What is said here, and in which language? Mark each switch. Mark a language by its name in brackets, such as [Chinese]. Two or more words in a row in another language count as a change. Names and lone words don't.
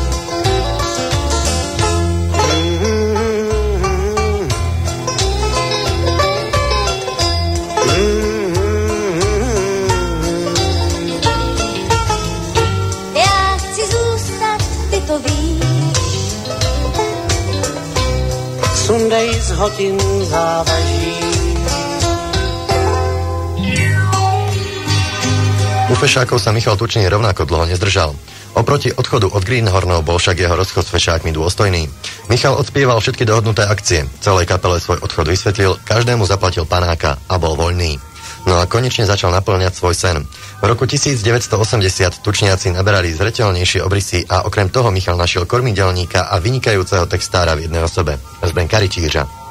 [Czech] Já chci zůstat, ty to víš. Sundej z hodin závaží. [Slovak] U Fešákov sa Michal Tučný rovnako dlho nezdržal. Oproti odchodu od Greenhornov bol však jeho rozchod s Fešákmi dôstojný. Michal odspieval všetky dohodnuté akcie, celej kapele svoj odchod vysvetlil, každému zaplatil panáka a bol voľný. No a konečne začal naplňať svoj sen. V roku 1980 tučniaci naberali zreteľnejšie obrysy a okrem toho Michal našiel kormidelníka a vynikajúceho textára v jednej osobe, Zdenka Rytířa.